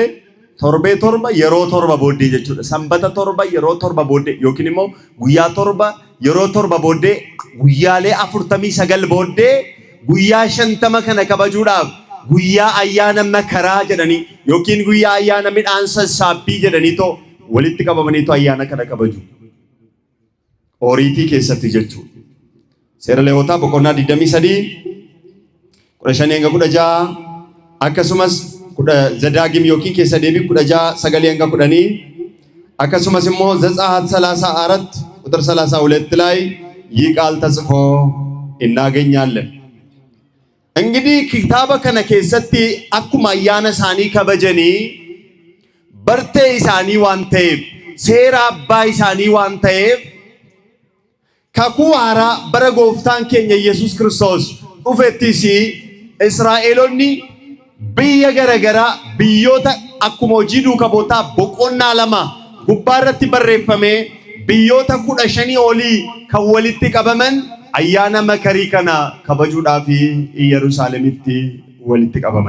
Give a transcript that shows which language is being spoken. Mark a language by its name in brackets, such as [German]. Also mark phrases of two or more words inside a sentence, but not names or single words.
[Oromo] Torbee torba yeroo torba booddee jechuudha. Sanbata torba yeroo torba booddee yookiin immoo guyyaa torba yeroo torba booddee guyyaalee 49 booddee guyyaa 50 kana kabajuudhaaf guyyaa ayyaana makaraa jedhanii yookiin guyyaa ayyaana midhaan sassaabbii jedhaniitoo walitti qabamaniitoo ayyaana kana kabaju. Ooriitii keessatti jechuudha. Seera Lewwotaa boqonnaa 23 15 hanga 16 akkasumas Zadaagim yookiin keessa deebii 16 9 hanga 10 akkasumas immoo ዘጸአት [Amharic] 34 ቁጥር 32 ላይ ይህ ቃል ተጽፎ እናገኛለን። እንግዲህ ኪታበ ከነ [Oromo] keessatti akkuma ayyaana isaanii kabajanii bartee isaanii waan ta'eef seera abbaa isaanii waan ta'eef kakuu haaraa bara gooftaan keenya Yesuus Kiristoos dhufettis Israa'eloonni biyya garagaraa biyyoota akkuma hojii duukaa bootaa boqonnaa 2 gubbaa irratti barreeffame biyyoota 15 olii kan walitti qabaman ayyaana makarii kana kabajuudhaaf Yerusaalemitti walitti qabaman.